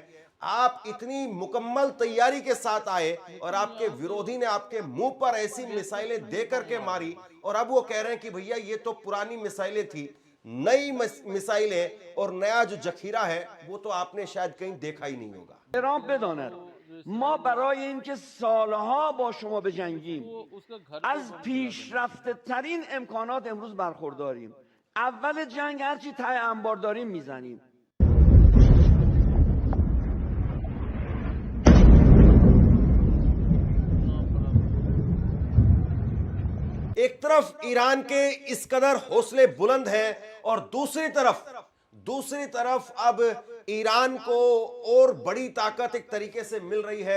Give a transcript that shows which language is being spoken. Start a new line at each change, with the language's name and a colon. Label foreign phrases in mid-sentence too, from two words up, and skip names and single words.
Hindi: आप इतनी मुकम्मल तैयारी के साथ आए और आपके विरोधी ने आपके मुंह पर ऐसी मिसाइलें दे करके मारी, और अब वो कह रहे हैं कि भैया ये तो पुरानी मिसाइलें थी। नई मिसाइलें और नया जो जखीरा है वो तो आपने शायद कहीं देखा ही नहीं होगा।
Persian: ایران بداند ما برای اینکه سالها با شما بجنگیم از پیشرفته ترین امکانات امروز برخورداریم. اول جنگ هرچی ته انبار داریم میزنیم.
Hindi: एक तरफ ईरान के इस कदर हौसले बुलंद हैं और दूसरी तरफ अब ईरान को और बड़ी ताकत एक तरीके से मिल रही है।